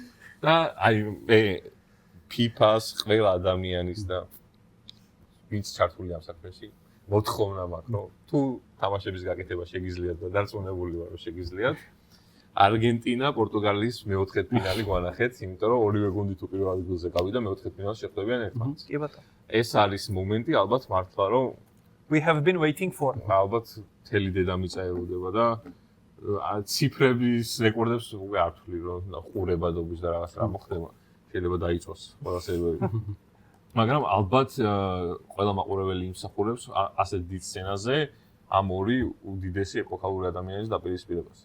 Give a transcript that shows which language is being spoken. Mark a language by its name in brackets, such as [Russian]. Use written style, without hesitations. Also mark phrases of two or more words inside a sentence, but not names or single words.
[Georgian] და აი მე FIFA-ს ყველა ადამიანის და ვინც ჩართული ამ საქმეში მოთხოვნა მაქვს, რომ თუ თამაშების გაკეთება შეგიძლიათ და დარწმუნებული ვარ, რომ შეგიძლიათ. არგენტინა პორტუგალიის მეოთხედფინალი გვანახეთ, იმიტომ რომ ორივე გუნდი თუ პირველ ადგილზე გავიდა, მეოთხედფინალში შეხვდებიან ერთმანეთს. კი ბატონო. ეს არის მომენტი, ალბათ მართლა რომ [English] We have been waiting for. [Georgian] ალბათ თელი დედამიწა ელოდება და ციფრების რეკორდებს უკვე არ ვთვლი, რომ ყურებადობის და რაღაც რა მოხდება. შეიძლება დაიწოს ყველა სერვერი. მაგრამ ალბათ ყველა მაყურებელი იმსახურებს ასეთ დიდ სცენაზე ამ ორი უდიდესი ეპოქალური ადამიანის დაპირისპირებას.